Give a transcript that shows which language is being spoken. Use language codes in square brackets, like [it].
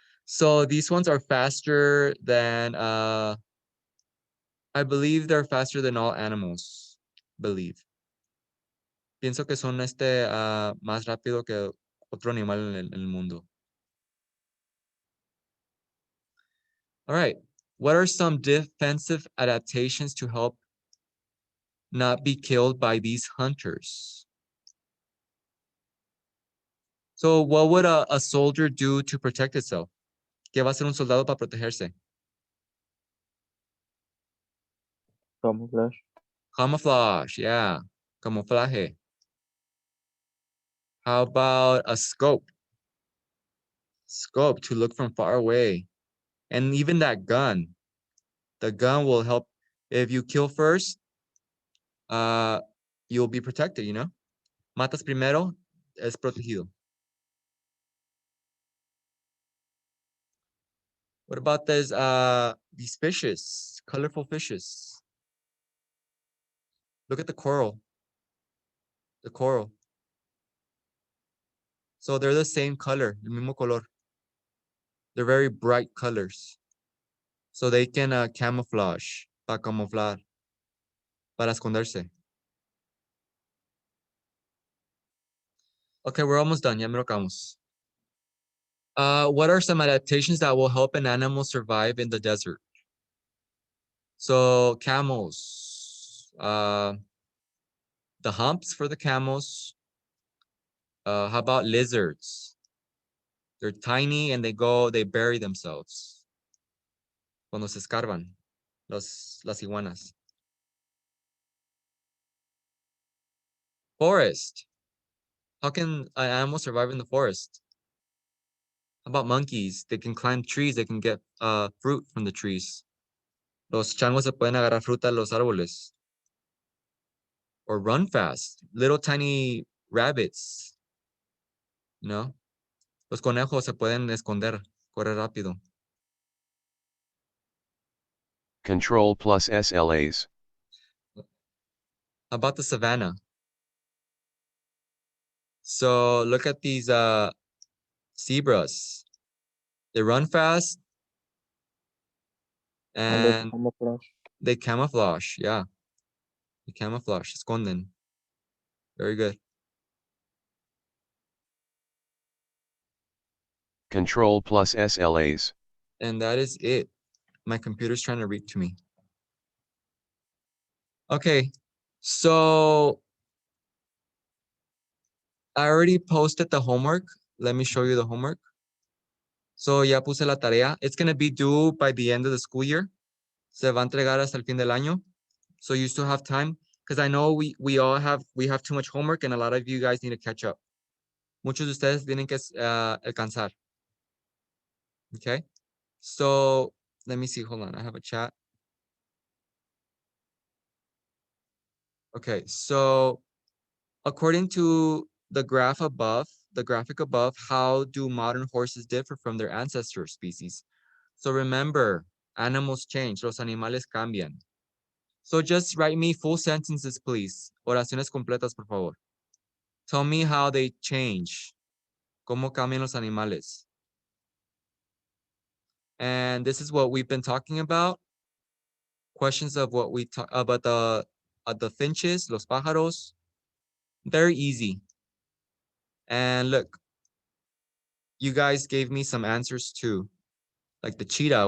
[en] So these ones are faster than I believe they're faster than all animals. Believe. [es] Pienso que son más rápido que otro animal en el mundo. [en] All right. What are some defensive adaptations to help not be killed by these hunters? So what would a soldier do to protect itself? [es] ¿Qué va a hacer un soldado para protegerse? [en] Camouflage. Camouflage, yeah. Camuflaje. How about a scope? Scope to look from far away. And even that gun. The gun will help. If you kill first, you'll be protected, you know? [es] Matas primero, es protegido. [en] What about these fishes, colorful fishes? Look at the coral. The coral. So they're the same color, [es] el mismo color. [en] They're very bright colors. So they can camouflage, [es] para camuflar, para esconderse. [en] Okay, we're almost done. [es] Ya me lo acabamos. [en] What are some adaptations that will help an animal survive in the desert? So camels, the humps for the camels. How about lizards? They're tiny and they bury themselves. [es] Cuando se escarban, las iguanas. [en] Forest. How can an animal survive in the forest? How about monkeys? They can climb trees. They can get fruit from the trees. [es] Los changos se pueden agarrar fruta de los árboles. [en] Or run fast. Little tiny rabbits. You know? [es] Los conejos se pueden esconder, correr rápido. [en] Control plus SLAs. How about the savannah? So look at these zebras. They run fast and Camouflage. they camouflage. Yeah. They camouflage, esconden. Very good. Control plus SLAs. And that is it. My computer's trying to read to me. Okay, so I already posted the homework. Let me show you the homework. So [es] ya puse la tarea. [en] It's going to be due by the end of the school year. [es] Se va a entregar hasta el fin del año. [en] So you still have time because I know we have too much homework and a lot of you guys need to catch up. [es] Muchos de ustedes tienen que alcanzar. [en] Okay? So let me see. Hold on. I have a chat. Okay, so according to the graphic above, how do modern horses differ from their ancestor species? So remember, animals change, [es] los animales cambian. [en] So just write me full sentences, please. [es] Oraciones completas, por favor. [en] Tell me how they change. [es] ¿Cómo cambian los animales? [en] And this is what we've been talking about. Questions of what we talk about the finches, [es] los pájaros. [en] Very easy. And look, you guys gave me some answers too. Like the cheetah.